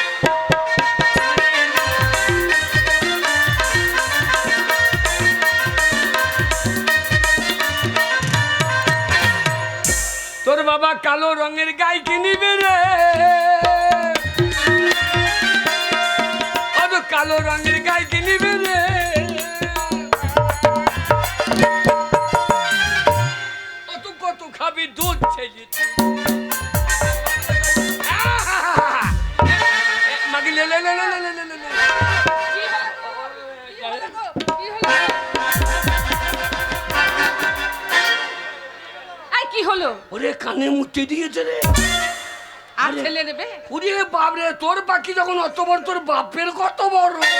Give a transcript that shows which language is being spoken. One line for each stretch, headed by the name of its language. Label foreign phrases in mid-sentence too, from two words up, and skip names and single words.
Bangla: তোর বাবা কালো রঙের গাই কিনিবে রে, ও তো কালো রঙের গাই কিনিবে রে। ও তো কত খাবি দুধ ছেলে? মাগি লে লে লে লে লে লে লে লে। কি হলো গো? কি হলো? আই কি হলো? ওরে কানে মুতে দিয়েছে রে। আর ছেলে নেবে? ওরে বাপ রে, তোর পাখি যখন অত বড়, তোর বাপের কত বড়।